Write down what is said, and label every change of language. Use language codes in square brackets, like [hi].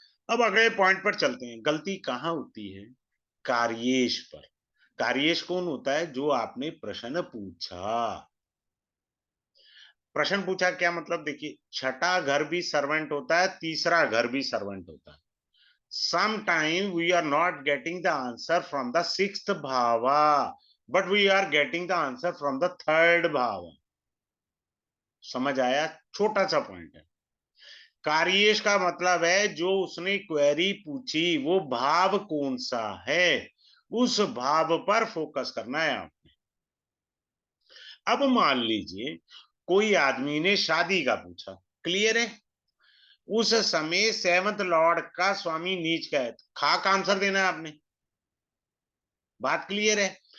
[hi] अब अगले पॉइंट पर चलते हैं, गलती कहां होती है? कार्येश पर। कार्येश कौन होता है? जो आपने प्रश्न पूछा। प्रश्न पूछा क्या मतलब? देखिए, छठा घर भी सर्वेंट होता है, तीसरा घर भी सर्वेंट होता है। [en] Sometime we are not getting the answer from the sixth bhava, but we are getting the answer from the third bhava. [hi] समझ आया? छोटा सा पॉइंट है। कार्येश का मतलब है जो उसने क्वेरी पूछी वो भाव कौन सा है, उस भाव पर फोकस करना है आपने। अब मान लीजिए कोई आदमी ने शादी का पूछा, क्लियर है, उस समय सेवंथ लॉर्ड का स्वामी नीच का है, खाक आंसर देना है आपने, बात क्लियर है।